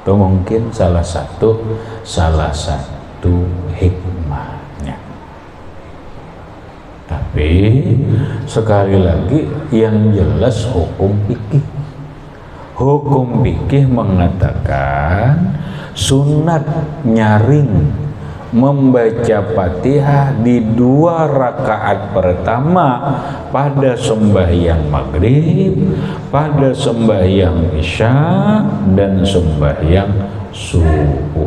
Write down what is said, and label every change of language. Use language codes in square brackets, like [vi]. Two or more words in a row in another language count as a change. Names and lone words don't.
[id] Itu mungkin salah satu hikmahnya. Tapi sekali lagi yang jelas hukum fikih. Hukum fikih mengatakan sunat nyaring membaca Fatihah di 2 rakaat pertama pada sembahyang maghrib, pada sembahyang isya, dan sembahyang subuh.